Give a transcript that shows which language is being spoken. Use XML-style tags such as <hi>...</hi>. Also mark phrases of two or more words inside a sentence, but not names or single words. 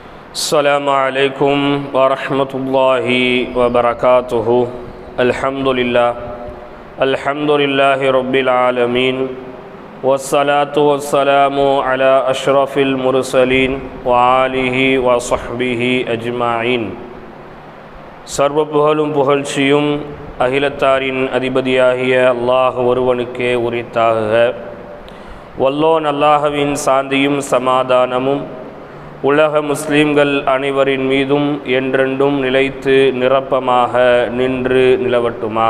<ar>السلام عليكم ورحمة الله وبركاته. الحمد لله رب العالمين والصلاة والسلام على أشرف المرسلين وآله وصحبه أجمعين.</ar> <ta>சர்வ புகழும் புகழ்ச்சியும் அகிலத்தாரின் அதிபதியாகிய அல்லாஹ் ஒருவனுக்கே உரித்தாக. வல்லோன் அல்லாஹ்வின் சாந்தியும் சமாதானமும் உலக முஸ்லீம்கள் அனைவரின் மீதும் என்றென்றும் நிலைத்து நிரப்பமாக நின்று நிலவட்டுமாக.</ta>